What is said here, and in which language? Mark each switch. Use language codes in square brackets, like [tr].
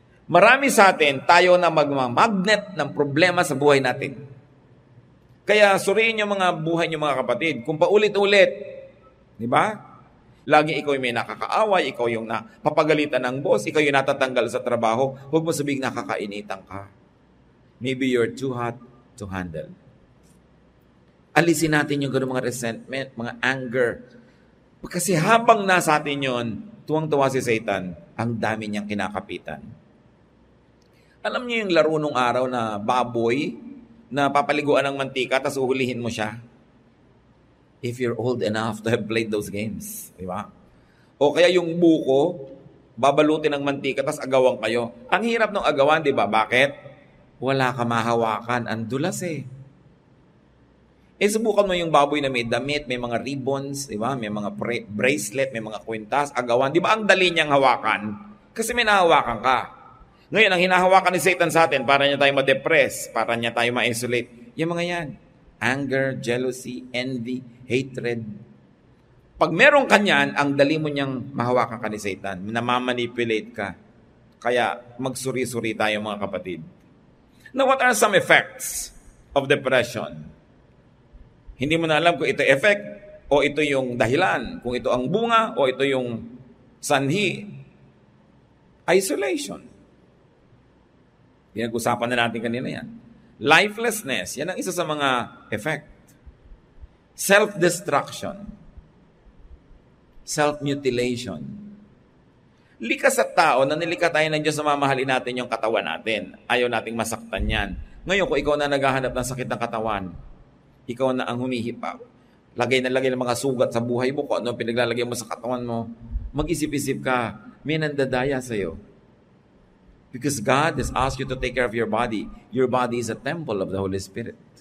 [tl] Marami sa atin, tayo na magmamagnet ng problema sa buhay natin. Kaya suriin yung mga buhay niyo mga kapatid. Kung paulit-ulit, di ba? Lagi ikaw yung may nakakaaway, ikaw yung napapagalitan ng boss, ikaw yung natatanggal sa trabaho, huwag mo sabihin nakakainitan ka. [en] Maybe you're too hot to handle. [tl] Alisin natin yung gano'ng mga resentment, mga anger. Kasi habang nasa atin yun, tuwang-tuwa si Satan, ang dami niyang kinakapitan. Alam niyo yung laro nung araw na baboy na papaliguan ng mantika tapos uhulihin mo siya? [en] If you're old enough to have played those games. [tl] Di ba? O kaya yung buko, babalutin ng mantika tapos agawan kayo. Ang hirap ng agawan, di ba? Bakit? Wala ka mahawakan. Ang dulas eh. Subukan mo yung baboy na may damit, may mga ribbons, di ba? May mga bracelet, may mga kwintas, agawan. Di ba ang dali niyang hawakan? Kasi may nahawakan ka. Ngayon, ang hinahawakan ni Satan sa atin, para niya tayo ma-depress, para niya tayo ma-isolate. Yung mga yan. [en] Anger, jealousy, envy, hatred. [tl] Pag meron ka niyan, ang dali mo niyang mahawakan ka ni Satan. Namamanipulate ka. Kaya magsuri-suri tayo mga kapatid. [en] Now, what are some effects of depression? [tl] Hindi mo na alam kung ito effect o ito yung dahilan. Kung ito ang bunga o ito yung sanhi. Isolation. Pinag-usapan na natin kanina yan. Lifelessness, yan ang isa sa mga effect. [en] Self-destruction. Self-mutilation. [tl] Likas at tao na nilikha tayo ng Diyos na mamahalin natin yung katawan natin. Ayaw nating masaktan yan. Ngayon, kung ikaw na naghahanap ng sakit ng katawan, ikaw na ang humihipa, lagay na lagay ng mga sugat sa buhay mo, kung ano pinaglalagay mo sa katawan mo, mag-isip-isip ka, may nandadaya sa'yo. [en] Because God has asked you to take care of your body. Your body is a temple of the Holy Spirit.